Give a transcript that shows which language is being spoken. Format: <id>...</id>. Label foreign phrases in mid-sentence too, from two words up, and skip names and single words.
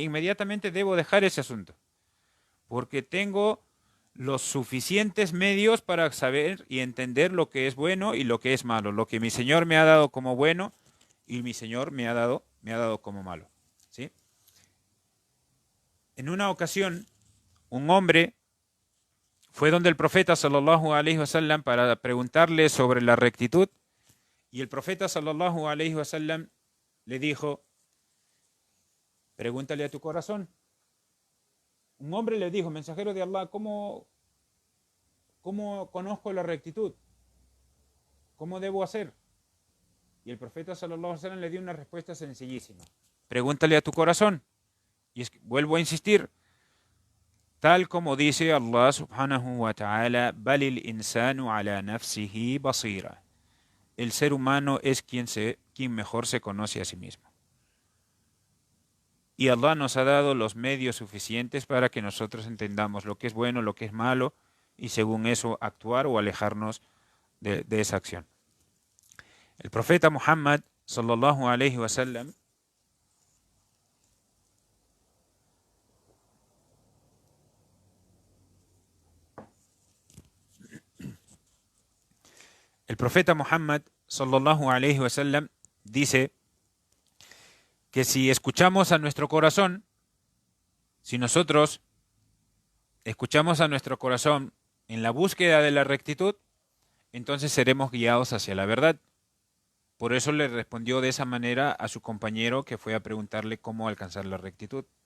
<es>Inmediatamente debo dejar ese asunto. Porque tengo los suficientes medios para saber y entender lo que es bueno y lo que es malo, lo que mi Señor me ha dado como bueno y mi Señor me ha dado como malo, ¿sí? En una ocasión, un hombre fue donde el profeta</es> <ar>صلى الله عليه وسلم</ar> <es>para preguntarle sobre la rectitud, y el profeta</es> <ar>صلى الله عليه وسلم</ar> <es>le dijo, pregúntale a tu corazón. Un hombre le dijo, mensajero de Allah, ¿cómo conozco la rectitud? ¿Cómo debo hacer? Y el profeta</es> <ar>صلى الله عليه وسلم</ar> <es>le dio una respuesta sencillísima. Pregúntale a tu corazón. Y vuelvo a insistir, Tal como dice Allah</es> <ar>سبحانه وتعالى, بل الإنسان على نفسه بصيرة.</ar> <es>El ser humano es quien mejor se conoce a sí mismo. Y Allah nos ha dado los medios suficientes para que nosotros entendamos lo que es bueno, lo que es malo, y según eso actuar o alejarnos de esa acción. El profeta Muhammad</es> <ar>صلى الله عليه وسلم</ar> <es>El profeta Muhammad</es> <ar>صلى الله عليه وسلم</ar> <es>dice que si escuchamos a nuestro corazón, si nosotros escuchamos a nuestro corazón en la búsqueda de la rectitud, entonces seremos guiados hacia la verdad. Por eso le respondió de esa manera a su compañero que fue a preguntarle cómo alcanzar la rectitud.</es>